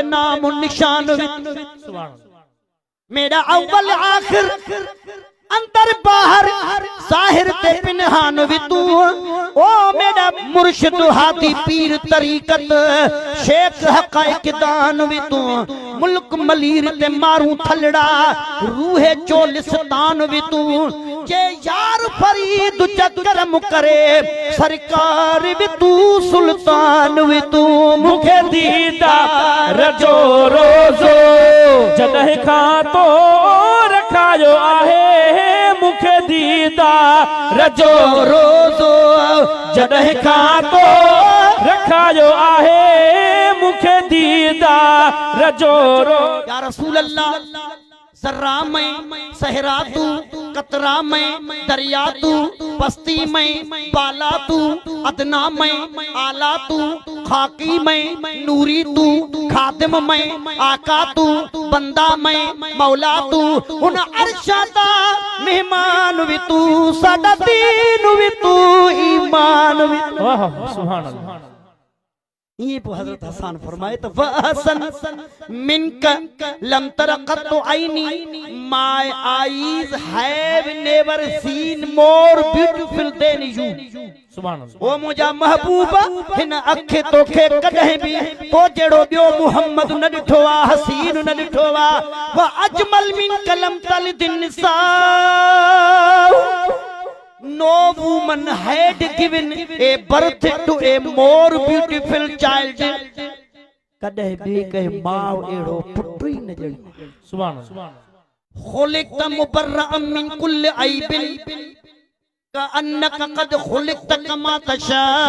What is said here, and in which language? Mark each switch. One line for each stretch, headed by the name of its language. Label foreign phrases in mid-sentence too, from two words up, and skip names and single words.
Saraiki: नाम निशान भी तू, मेरा अव्वल आखिर अंदर बाहर जाहिर ते पिनहान भी तू, ओ मेरा मुर्शिद हादी पीर तरीक़त शेख हक़ाइक़ दान भी तू, मुल्क मलीर ते मारू थलड़ा रूहे चोलिस्तान भी तू, जे यार फरीद चकरम करे सरकार भी तू, सुल्तान भी तू।
Sindhi: मूंखे दीदार जो रोज़ो जॾहिं खां तो रखायो आहे मूंखे दीदार जो रोज़ो, जॾहिं खां तो रखायो आहे मूंखे दीदार जो रोज़ो।
Arabic: يا رسول الله
Saraiki: ज़र्रा में सहरा तू, कतरा में दरिया तू, बस्ती में बाला तू, अदना में आला तू, खाकी में नूरी तू, खादिम में आका तू, बंदा में मौला तू, उन अरशदा मेहमान भी तू, साडा दीन भी तू, ईमान भी तू।
Arabic: سبحان الله.
Urdu: یہ حضرت حسن فرمائے تو
Arabic: وأحسن منك لم تر قط عيني,
English: My eyes have never seen more beautiful than you.
Arabic: سبحان الله.
Sindhi: ओ मुझा महबूबा हिन अखे तोखे कदे भी तो जेड़ो बियो मुहम्मद न ॾिठो आ, हसीन न ॾिठो आ,
Arabic: وأجمل منك لم تلد النساء.
English: No woman had given a birth to a more beautiful child.
Sindhi: कदे भी कहे मां एड़ो पुट ही न जणी।
Arabic: سبحان الله. خلقت مبرأ من كل عيب كأنك قد خلقت كما تشاء.